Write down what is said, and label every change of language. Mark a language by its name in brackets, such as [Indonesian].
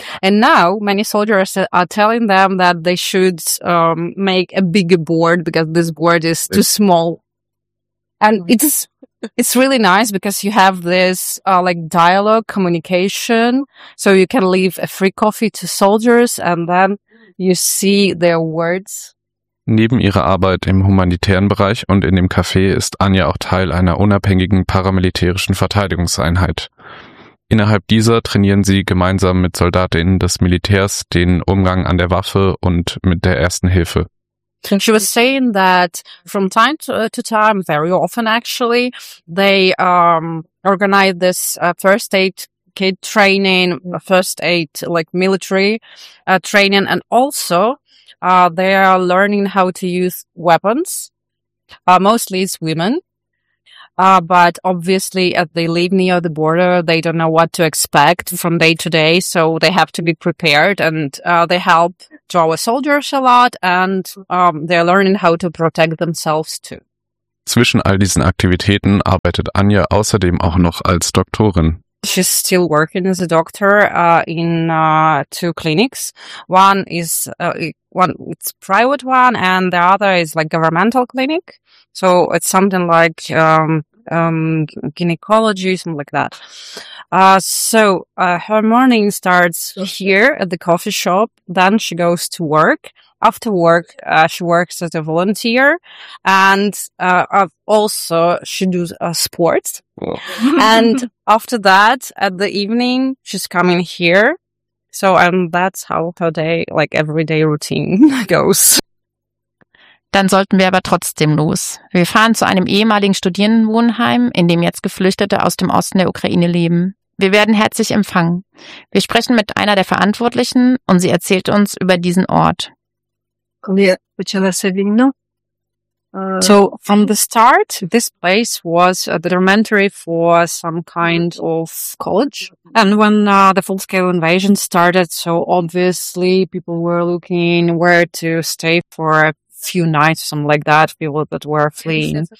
[English] And now many soldiers are telling them that they should make a bigger board, because this board is too small. And it's really nice, because you have this dialogue, communication, so you can leave a free coffee to soldiers and then you see their words. [German] Neben ihrer Arbeit im humanitären Bereich und in dem Café ist Anja auch Teil einer unabhängigen paramilitärischen Verteidigungseinheit. Innerhalb dieser trainieren sie gemeinsam mit SoldatInnen des Militärs den Umgang an der Waffe und mit der Ersten Hilfe. [English] She was saying that from time to time, very often actually, they organize this first aid kit training, first aid military training, and also they are learning how to use weapons. Mostly it's women, but obviously as they live near the border, they don't know what to expect from day to day, so they have to be prepared, and they help to our soldiers a lot, and they're learning how to protect themselves too. [German] Zwischen all diesen Aktivitäten arbeitet Anja außerdem auch noch als Doktorin. [English] She's still working as a doctor in two clinics. One is it's private one, and the other is like governmental clinic. So it's something like gynecology, something like that. So her morning starts here at the coffee shop. Then she goes to work. After work, she works as a volunteer, and also she does sports. And after that, at the evening, she's coming here. So, and that's how her day, like everyday routine goes. [German] Dann sollten wir aber trotzdem los. Wir fahren zu einem ehemaligen Studierendenwohnheim, in dem jetzt Geflüchtete aus dem Osten der Ukraine leben. Wir werden herzlich empfangen. Wir sprechen mit einer der Verantwortlichen und sie erzählt uns über diesen Ort. [English] So from the start, this place was a dormitory for some kind of college. And when the full-scale invasion started, so obviously people were looking where to stay for a few nights, something like that, people that were fleeing.